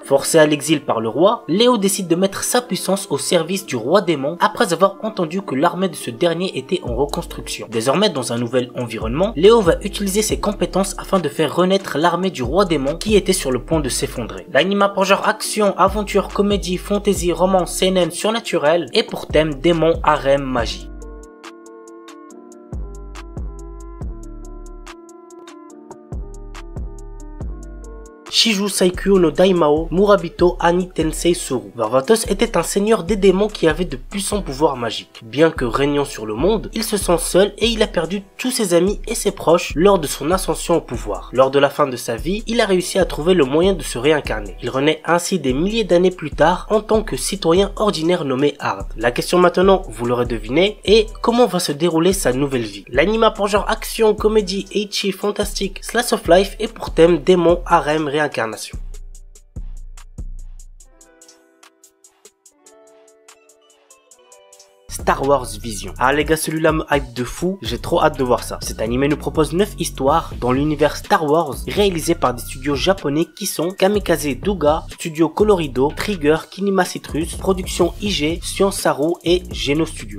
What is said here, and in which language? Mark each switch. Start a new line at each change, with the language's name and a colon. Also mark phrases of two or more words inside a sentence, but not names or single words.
French: Forcé à l'exil par le roi, Léo décide de mettre sa puissance au service du roi démon après avoir entendu que l'armée de ce dernier était en reconstruction. Désormais, dans un nouvel environnement, Léo va utiliser ses compétences afin de faire renaître l'armée du roi démon qui était sur le point de s'effondrer. L'anime a pour genre action, aventure, comédie, fantasy, romance, seinen, surnaturel et pour thème démon, harem, magie. Shiju Saikyo no Daimao Murabito Ani Tensei Soru. Varvatos était un seigneur des démons qui avait de puissants pouvoirs magiques. Bien que régnant sur le monde, il se sent seul et il a perdu tous ses amis et ses proches lors de son ascension au pouvoir. Lors de la fin de sa vie, il a réussi à trouver le moyen de se réincarner. Il renaît ainsi des milliers d'années plus tard en tant que citoyen ordinaire nommé Hard. La question maintenant, vous l'aurez deviné, est comment va se dérouler sa nouvelle vie. L'anime a pour genre action, comédie, ecchi, fantastique,
English: slice of life
French: et pour thème démon, harem, réincarnation. Star Wars Vision. Ah les gars, celui-là me hype de fou, j'ai trop hâte de voir ça. Cet animé nous propose 9 histoires dans l'univers Star Wars réalisé par des studios japonais qui sont Kamikaze Douga, Studio Colorido, Trigger, Kinema Citrus, Production IG, Science Saru et Geno Studio.